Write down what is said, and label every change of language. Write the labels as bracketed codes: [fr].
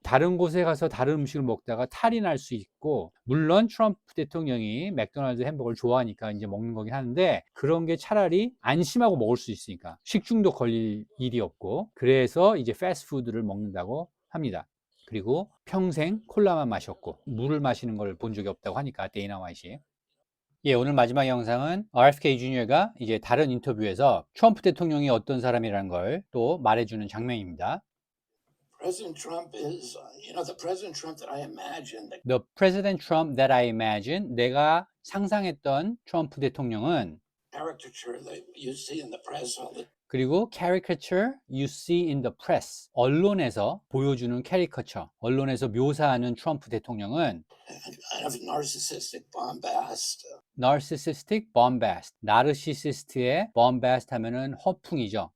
[ko] 다른 곳에 가서 다른 음식을 먹다가 탈이 날 수 있고 물론 트럼프 대통령이 맥도날드 햄버거를 좋아하니까 이제 먹는 거긴 하는데 그런 게 차라리 안심하고 먹을 수 있으니까 식중독 걸릴 일이 없고 그래서 이제 패스트푸드를 먹는다고 합니다. 그리고 평생 콜라만 마셨고 물을 마시는 걸 본 적이 없다고 하니까 데이나 화이트이. 예, 오늘 마지막 영상은 RFK 주니어가 이제 다른 인터뷰에서 트럼프 대통령이 어떤 사람이라는 걸 또 말해주는 장면입니다. [en] President Trump is, the President Trump that I imagined, the The President Trump that I imagine, [ko] 내가 상상했던 트럼프 대통령은 [en] caricature that you see in the press all the [ko] 그리고 [en] caricature you see in the press, [ko] 언론에서 보여주는 캐리커처, 언론에서 묘사하는 트럼프 대통령은 [en] kind of narcissistic bombast. narcissistic bombast, [ko] 나르시시스트의 bombast 하면은 허풍이죠.